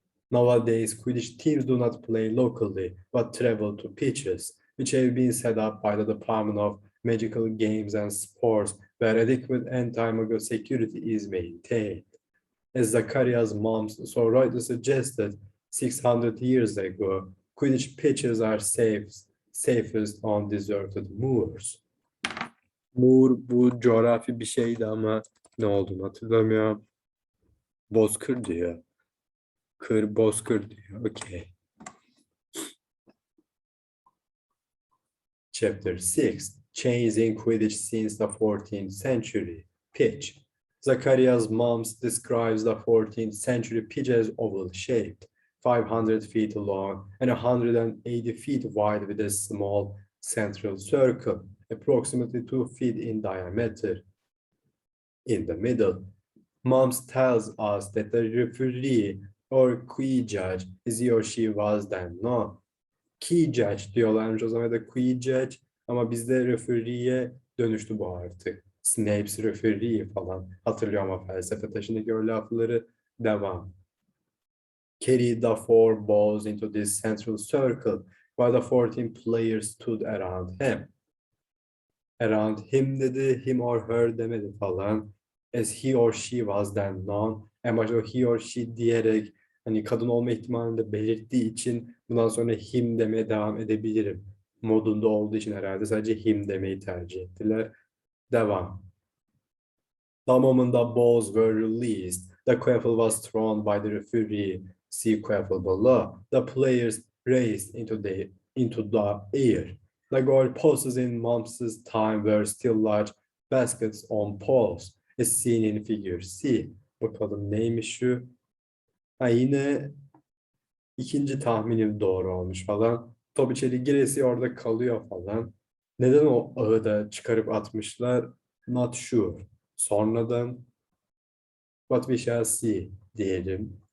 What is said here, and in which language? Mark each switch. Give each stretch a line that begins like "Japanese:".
English: Nowadays, Quidditch teams do not play locally, but travel to pitches, which have been set up by the Department of Magical Games and Sports, where adequate anti-Muggle security is maintained. As Zacharias' mom so rightly suggested 600 years ago, Quidditch pitches are safest on deserted moors.
Turkish: Moor bu coğrafi bir şeydi ama ne olduğunu hatırlamıyorum. Bozkır diyor. Bozkır diyor. Okay.
English: Chapter 6. Changes in Quidditch since the 14th century. Pitch. Zacharias' mom describes the 14th century pitch as oval-shaped, 500 feet long and 180 feet wide with a small central circle, approximately 2 feet in diameter. In the middle, Moms tells us that the referee or key judge is he or she was then known.
Turkish: Key judge diyorlarmış o zaman da key judge ama bizde referee'ye dönüştü bu artık. Snape's referee falan hatırlıyor ama felsefe taşındaki o lafları devam.
English: Carried the four balls into this central circle while the 14 players stood around him. Around him
Turkish: dedi,
English: him or her
Turkish: demedi falan.
English: As he or she was then known.
Turkish: En başta o
English: he or she
Turkish: diyerek hani kadın olma ihtimalini de belirttiği için bundan sonra him demeye devam edebilirim modunda olduğu için herhalde sadece him demeyi tercih ettiler. Devam.
English: The moment the balls were released, the quaffle was thrown by the referee. See quaffle below. The players raced into the air. The goalposts in Mumps' time were still large baskets on poles, as seen in figure C.
Turkish: Bakalım neymiş şu? Ha, yine ikinci tahminim doğru olmuş falan. Top içeri giresi orada kalıyor falan. Neden o ağı da çıkarıp atmışlar?
English: Not sure.
Turkish: Sonradan
English: what we shall see
Turkish: diyelim.